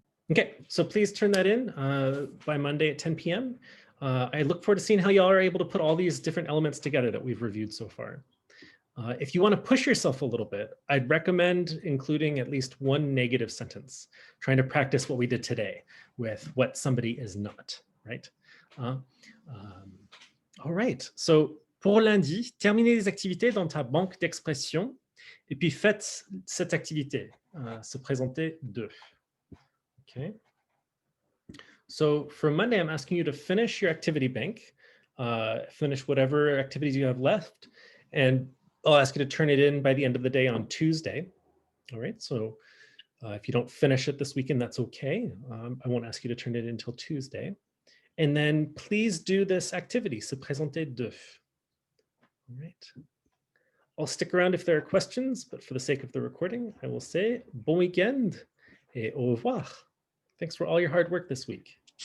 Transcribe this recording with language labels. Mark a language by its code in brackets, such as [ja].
[en] Okay, so please turn that in by Monday at 10 p.m. I look forward to seeing how y'all are able to put all these different elements together that we've reviewed so far. If you want to push yourself a little bit, I'd recommend including at least one negative sentence, trying to practice what we did today with what somebody is not, right? All right, so [fr] pour lundi, terminez les activités dans ta banque d'expression et puis faites cette activité, se présenter deux. [en] Okay. So for Monday, I'm asking you to finish your activity bank, finish whatever activities you have left, and I'll ask you to turn it in by the end of the day on Tuesday. All right, so if you don't finish it this weekend, that's okay. I won't ask you to turn it in until Tuesday. And then please do this activity, se présenter deux. All right. I'll stick around if there are questions, but for the sake of the recording, I will say [fr] bon weekend et au revoir. [en] Thanks for all your hard work this week.